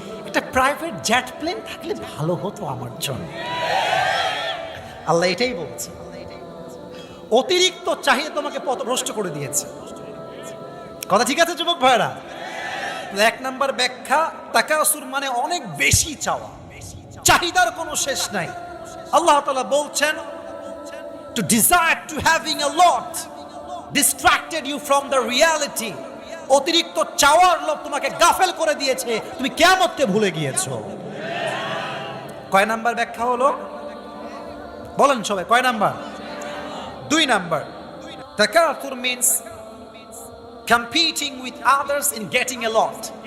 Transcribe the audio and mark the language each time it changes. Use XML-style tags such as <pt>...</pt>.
<bn>একটা private jet plane থাকলে ভালো হতো আমার জন্য। আল্লাহ এটাই বলছে, অতিরিক্ত চাহিদা তোমাকে পথভ্রষ্ট করে দিয়েছে। কথা ঠিক আছে যুবক ভাইরা? এক নাম্বার ব্যাখ্যা, তাকাসুর মানে অনেক বেশি চাওয়া, চাহিদার কোনো শেষ নাই। আল্লাহ তাআলা বলছেন,</bn> <en>to desire to having a lot distracted you from the reality.</en> <bn>অতিরিক্ত চাওয়ার লোভ তোমাকে গাফেল করে দিয়েছে, তুমি কিয়ামতকে ভুলে গিয়েছো। কয় নাম্বার ব্যাখ্যা হলো বলেন সবাই, কয় number? 2 number.</bn> <en>তাকাসুর means competing with others in getting a lot.</en>